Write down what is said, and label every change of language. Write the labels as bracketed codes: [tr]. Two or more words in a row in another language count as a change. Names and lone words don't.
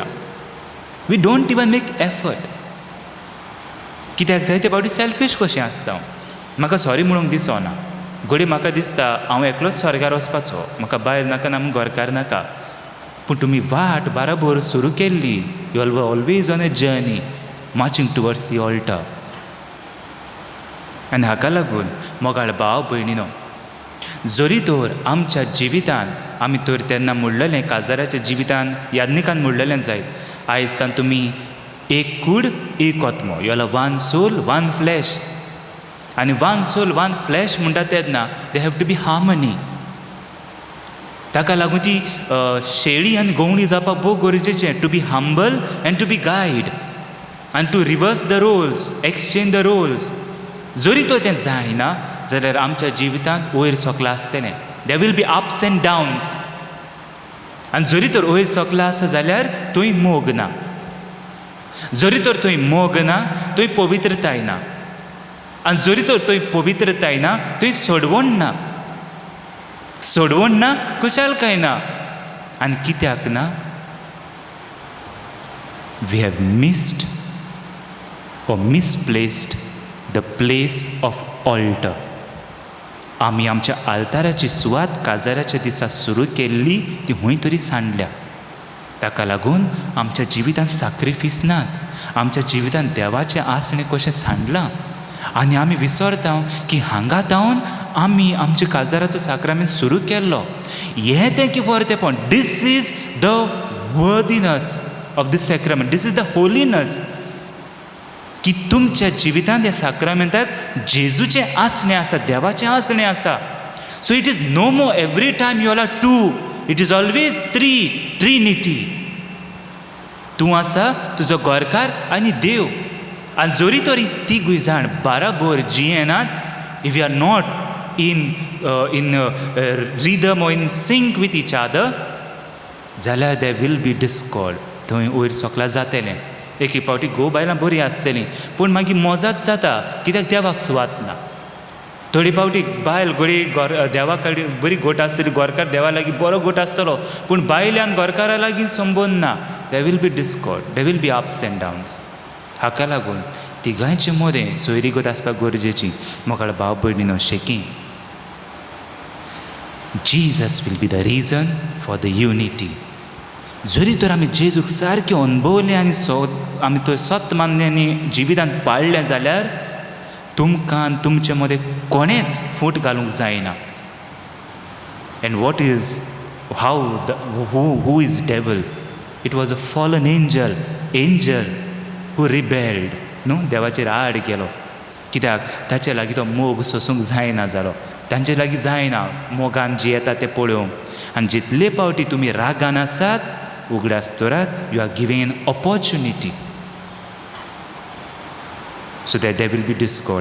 [en] we don't even make effort. [kok] कित्याक जायते फावटी सेल्फीश कशें आसता. म्हाका सॉरी म्हणूंक दिसना. घडी म्हाका दिसता हांव एकलोच स्वर्गार वचपाचो, म्हाका बायल नाका ना घरकार नाका. पूण तुमी वाट बराबर सुरू केल्ली. [en] you are always on a journey marching towards the altar. [kok] आनी हाका लागून मोगाळ भाव भयणीनो, जरी तर आमच्या जिवितांत आमी तर तेन्ना म्हणलेलें काजाराच्या जिवितांत याज्ञिकान म्हणलेलें जायत, आयजतान तुमी एक कूड एक आत्मो. [en] you are one soul one flesh. आनी one soul one flesh [kok] म्हणटा तेन्ना [en] they have to be harmony. [kok] ताका लागून ती शेळी आनी गवणी जावपाक भोव गरजेचें. [en] to be humble and to be guide आनी to reverse the roles, exchange the roles. [kok] जरी तो तें जायना जाल्यार आमच्या जिवितांत वयर सकलां आसतलें. [en] there will be ups and downs. [kok] आनी जरी तर वयर सकलां आसा जाल्यार थंय मोग ना. जरी तर थंय मोग ना थंय पवित्रताय ना. आनी जरी तर थंय पवित्रताय ना थंय सोडवण ना. सोडवण ना, खुशालकाय ना. आनी कित्याक ना? [en] we have missed or misplaced the place of altar. [kok] आमी आमच्या आल्ताराची सुवात काजाराच्या दिसा सुरू केल्ली ती हूंय तरी सांडल्या. ताका लागून आमच्या जिवितांत सॅक्रिफीस नात. आमच्या जिवितांत देवाचें आसणें कशें सांडलां. आनी आमी विसरता की हांगा जावन आमी आमच्या काजाराचो साक्रामेंत सुरू केल्लो. हें तें की परतेंपण. [en] this is the worthiness of the sacrament. this is the holiness. [kok] की तुमच्या जिवितांत ह्या साक्रामेंताक जेजूचें आसणें आसा, देवाचें आसणें आसा. [en] so it is no more every time you are two. it is always trinity. [kok] तूं आसा, तुजो गोरकार आनी देव. आनी जरी तरी तिगूय जाण बराबर जियेनात, [en] if you are not in rhythm or in sync with each other, जाल्यार there will be discord. [kok] थंय वयर सकलां जातलें. एक फावटी घोव बायलां बरीं आसतलीं पूण मागीर मोजात जाता कित्याक देवाक सुवात ना. थोडी फावटी बायल घडी देवा कडेन बरी घोट आसतली, गोरकार देवा लागीं बरो घोट आसतलो पूण बायल्यान गोरकारा लागीं संबंद ना. [en] there will be discord. there will be ups and downs. [kok] हाका लागून तिगांयचे मदें सोयरीगत आसपाक गरजेची. मोगाळ भाव भयणीनो, शेकी [en] Jesus will be the reason for the unity. [kok] जरी तर आमी जेजूक सारकें अनुभवलें आनी आमी थंय सत मानलें आनी जिवितांत पाळ्ळें जाल्यार तुमकां आनी तुमचे मदें कोणेंच फूट घालूंक जायना. [en] and what is who is devil? it was a fallen angel who rebelled. [kok] न्हू, देवाचेर आड गेलो. कित्याक ताचे लागीं तो मोग सोसूंक जायना जालो. तांचे लागीं जायना मोगान जियेता तें पळोवंक. आनी जितले फावटी तुमी रागान आसात, उगडास तोरात, [en] you are giving an opportunity so that there will be discord.